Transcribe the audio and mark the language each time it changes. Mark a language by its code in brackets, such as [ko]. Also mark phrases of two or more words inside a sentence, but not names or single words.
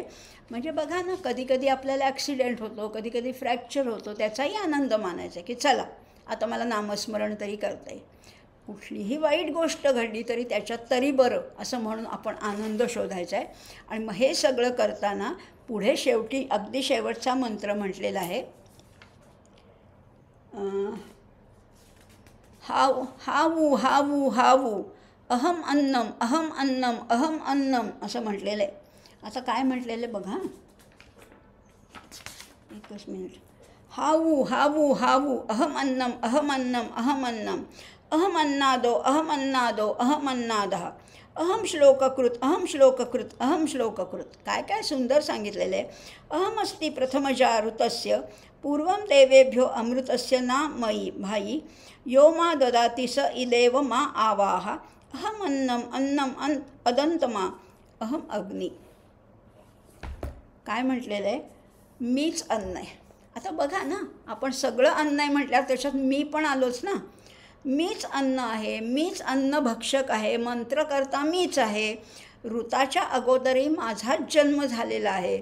[mr] म्हणजे बघा ना, कधीकधी आपल्याला ॲक्सिडेंट होतो, कधीकधी फ्रॅक्चर होतो, त्याचाही आनंद मानायचा की चला आता मला नामस्मरण तरी करता येईल. कुठलीही वाईट गोष्ट घडली तरी त्याच्यात तरी बरं असं म्हणून आपण आनंद शोधायचा आहे. आणि मग हे सगळं करताना पुढे शेवटी अगदी शेवटचा मंत्र म्हटलेला आहे, [sa] हाव हावू हावू हावू अहम अन्नम अहम अन्नम अहम अन्नम [mr] असं म्हटलेलं आहे. आता काय म्हटलेलं आहे बघा, एकच मिनिट. [sa] हावू हावू हावू अहम अन्नम अहम अन्नम अहम अन्नम अहम अन्नादो अहम अन्नादो अहम अन्नादः अहम श्लोककृत अहम श्लोककृत अहम श्लोककृत. [mr] काय काय सुंदर सांगितलेलं आहे. [sa] अहम अस्ति प्रथमजा ऋतस्य पूर्वं देवेभ्यो अमृतस्य ना मयि भाई यो मा ददाति स इदेव मा आवाह अहम अन्नम अन्नम अदंतमा अहम अग्नी. [mr] काय म्हटलेलं आहे, मीच अन्न आहे. आता बघा ना, आपण सगळं अन्न आहे म्हटल्यावर त्याच्यात मी पण आलोच ना. मीच अन्न आहे, मीच अन्न भक्षक आहे, मंत्रकर्ता मीच आहे. ऋताच्या अगोदरही माझाच जन्म झालेला आहे.